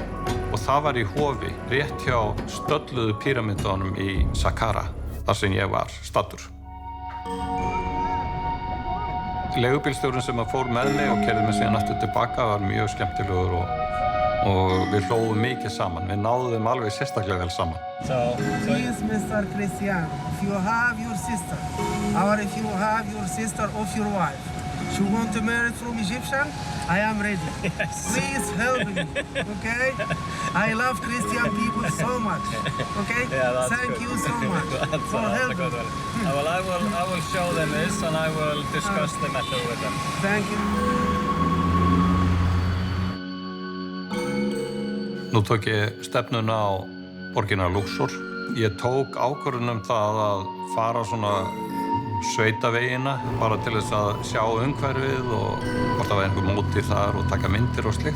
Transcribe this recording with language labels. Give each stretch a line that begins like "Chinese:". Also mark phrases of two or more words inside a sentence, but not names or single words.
Icelandic: Og það var í hofi, rétt hjá stölluðu píramídunum í Saqqara, þar sem ég var staddur. Leigubílstjórinn sem fór með mig og keyrði mig síðan aftur tilbaka var mjög skemmtilegur og við hlógum mikið saman. Við náðum alveg sérstaklega vel saman.
English: Please, Mr. Christian, if you have your sister, or if you have your sister or your wife, she want to marry from Egyptian, I am ready. Yes. Please help me, okay? I love Christian people so much, okay? Yeah, that's Thank good. you so much for That's a helping. good one. Well, I will show them this and I will discuss the matter with them. Thank you.
Icelandic: Nú tók ég stefnuna á borgina Luxor. Ég tók ákvörðun það að fara svona sveitavegina bara til þess að sjá umhverfið og hvort það var einhver mótir þar og taka myndir og slikt.